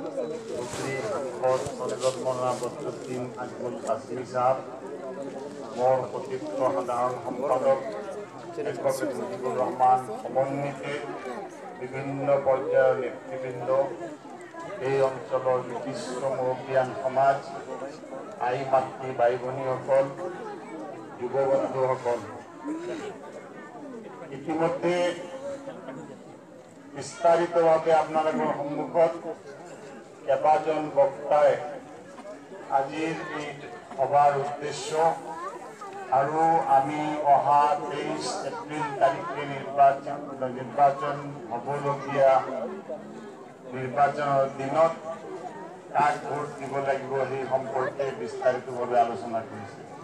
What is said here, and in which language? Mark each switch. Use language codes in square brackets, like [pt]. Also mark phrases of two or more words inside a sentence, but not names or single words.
[bn] সৈয়দ মৌলানা বদরুদ্দিন আজমল কাসমি সাহেব, মোর প্রতীক্ষ সাধারণ সম্পাদক এডভোকেট মুজিবুর রহমান সমন্বিতে বিভিন্ন পর্যায়ের নেতৃবৃন্দ, এই অঞ্চলের বিশিষ্ট মুরব্বিয়ান সমাজ, [as] আই মাতৃ ভাই ভনীসকল, যুৱবন্ধুসকল, ইতিমধ্যে বিস্তারিতভাৱে আপোনালোকৰ সন্মুখত কেইবাজন বক্তাই আজিৰ এই সভাৰ উদ্দেশ্য আৰু আমি অহা 23 এপ্ৰিল তাৰিখে নিৰ্বাচন হ'বলগীয়া নিৰ্বাচনৰ দিনত কাক ভোট দিব লাগিব সেই সম্পৰ্কে বিস্তাৰিতভাৱে আলোচনা কৰিছে।